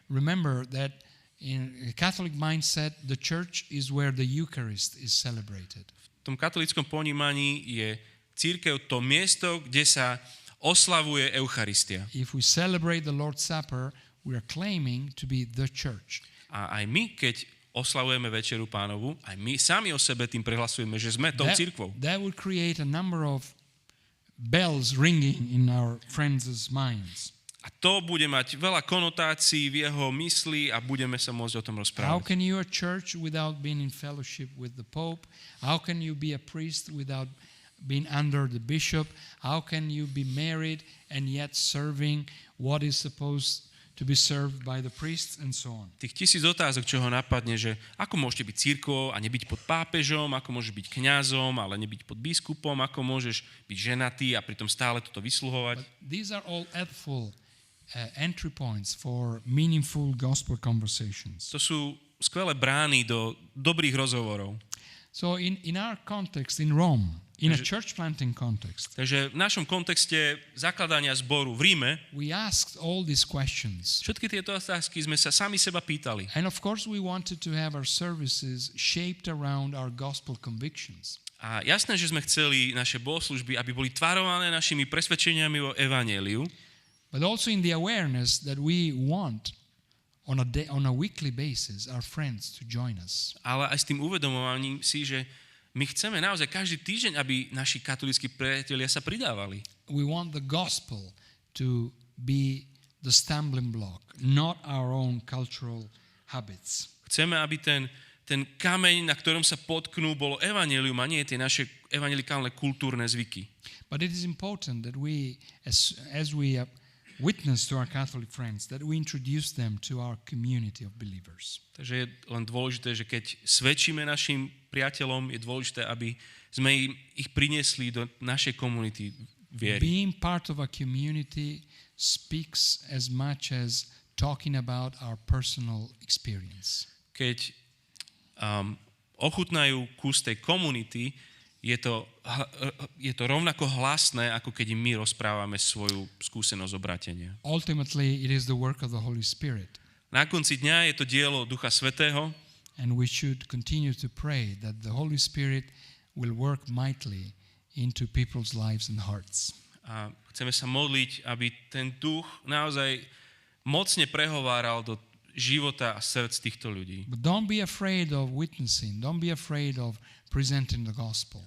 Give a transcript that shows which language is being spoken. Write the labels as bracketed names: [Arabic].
[English] Remember that in a Catholic mindset, the church is where the Eucharist is celebrated. [Slovak] V tom katolickom ponímaní je cirkev to miesto, kde sa oslavuje Eucharistia. [English] If we celebrate the Lord's Supper, we are claiming to be the church. [Slovak] A aj my, keď oslavujeme Večeru Pánovu, aj my sami o sebe tým prehlasujeme, že sme tou cirkvou. [English] That would create a number of bells ringing in our friends' minds. [Slovak] A to bude mať veľa konotácií v jeho mysli a budeme sa môcť o tom [English] How [Slovak] rozprávať. [English] can you a church without being in fellowship with the Pope? How can you be a priest without being under the bishop? How can you be married and yet serving what is supposed to be served by the priests and so on? [Slovak] Tých 1000 otázok, čo ho napadne, že ako môžete byť cirkvou a nebyť pod pápežom, ako môžeš byť kňazom, ale nebyť pod biskupom, ako môžeš byť ženatý a pritom stále toto vysluhovať. [English] But these are all helpful entry points for meaningful gospel conversations. [Slovak] To sú skvelé brány do dobrých rozhovorov. [English] So in our context in Rome, in a church planting context, [Slovak] Takže v našom kontexte zakladania zboru v Ríme [English] we asked all these questions. [Slovak] všetky tieto otázky sme sa sami seba pýtali. [English] And of course we wanted to have our services shaped around our gospel convictions. [Slovak] A jasné, že sme chceli naše bohoslužby, aby boli tvarované našimi presvedčeniami o evanjeliu, [English] But also in the awareness that we want on a weekly basis our friends to join us. [Slovak] ale aj s tým uvedomovaním si, že my chceme naozaj každý týždeň, aby naši katolícki priatelia sa pridávali. [English] We want the gospel to be the stumbling block, not our own cultural habits. [Slovak] Chceme, aby ten kameň, na ktorom sa potknú, bolo evanjelium a nie tie naše evanjelikálne kultúrne zvyky. [English] But it is important that we, as we witness to our Catholic friends, that we introduce them to our community of believers. [Slovak] Takže je len dôležité, že keď svedčíme našim priateľom, je dôležité, aby sme ich priniesli do našej komunity viery. [English] Being part of a community speaks as much as talking about our personal experience. [Slovak] Keď ochutnajú kus tej komunity, je to rovnako hlasné, ako keď im my rozprávame svoju skúsenosť obratenia. [English] Ultimately, it is the work of the Holy Spirit. [Slovak] Na konci dňa je to dielo Ducha Svätého [English] And we should continue to pray that the Holy Spirit will work mightily into people's lives and hearts. [Slovak] a chceme sa modliť, aby ten duch naozaj mocne prehováral do života a srdc týchto ľudí. [English] But don't be afraid of witnessing. Don't be afraid of presenting the gospel.